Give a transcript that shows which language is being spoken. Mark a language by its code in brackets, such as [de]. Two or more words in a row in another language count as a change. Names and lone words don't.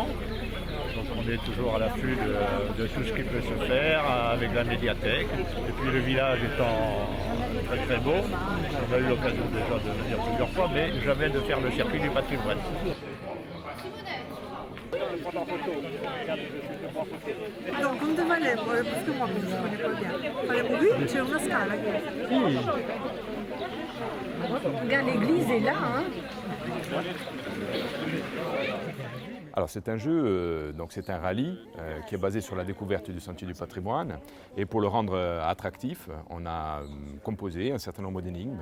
[fr] Donc on est toujours à l'affût de tout ce qui peut se faire avec la médiathèque. Et puis le village étant très très beau, on a eu l'occasion déjà de venir plusieurs fois, mais jamais de faire le circuit du patrimoine. Donc, [it] come dove lei vuole questo mobile si pone qua dietro? Qui c'è una scala. [fr] Regarde, l'église est là, hein? Alors c'est un jeu, donc c'est un rallye qui est basé sur la découverte du sentier du patrimoine. Et pour le rendre attractif, on a composé un certain nombre d'énigmes.